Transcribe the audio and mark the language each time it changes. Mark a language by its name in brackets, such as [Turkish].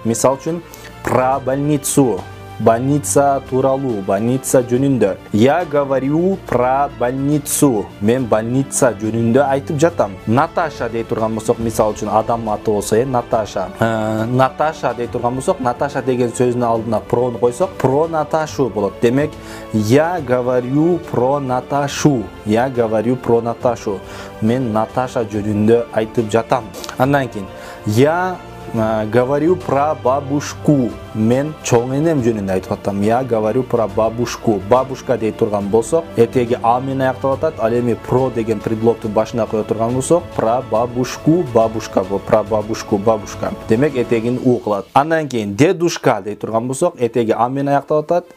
[Kyrgyz] Мисал үчүн [Russian] про больницу. [Kyrgyz] Больница тууралуу, больница жөнүндө. [Russian] Я говорю про больницу. [Kyrgyz] Мен больница жөнүндө айтып жатам. Наташа дей турган болсок, мисал үчүн адам аты болсо, Наташа. Наташа дей турган болсок, Наташа деген сөзүнүн алдына прону койсок, про Наташу болот. [Russian] Демек, я говорю про Наташу. Я говорю про Наташу. [Kyrgyz] Мен Наташа жөнүндө айтып жатам. Андан кийин [Russian] я говорю про бабушку. [Kyrgyz] Мен чоң энем жөнүндө айтып атам. [Russian] Я говорю про бабушку. [Kyrgyz] Бабушка дей турган болсок, этеги а менен аякталып атат. Ал эми про деген предлогду башына кое турган болсок, про бабушку, бабушка бул. Про бабушку, бабушка. Демек этегин у кылат. Андан кийин дедушка дей турган болсок, этеги а менен аякталып атат.